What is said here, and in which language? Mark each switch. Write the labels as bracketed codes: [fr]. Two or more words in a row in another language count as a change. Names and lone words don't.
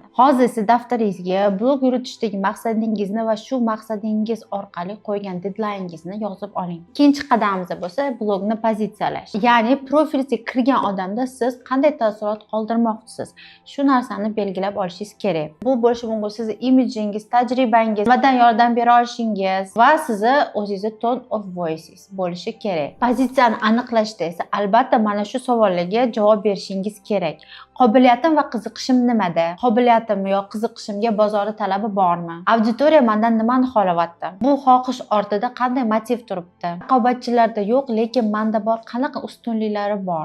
[uz] Hozir siz daftaringizga blog yuritishdagi maqsadingizni va shu maqsadingiz orqali qo'ygan deadlayningizni yozib oling. Ikkinchi qadamimiz bo'lsa blogni pozitsiyalash. Ya'ni profilingizga kirgan odamda siz qanday taassurot qoldirmoqchisiz? Shu narsani belgilab olishingiz kerak. Bu bo'lishi mumkin siz imijingiz, tajribangiz, nimadan yordam bera olishingiz va sizni o'zingizni [en] tone of voices [uz] bo'lishi kerak. Pozitsiyani aniqlashda esa albatta mana shu savollarga javob berishingiz kerak. Qobiliyatim va qiziqishim nimada? Qobiliyatim yo qiziqishimga bozorda talabi bormi? Auditoriya mendan nimani xohlayapti? Bu xohish ortida qanday motiv turibdi? Raqobatchilarda yo'q, lekin menda bor, qanaqa ustunliklari bor?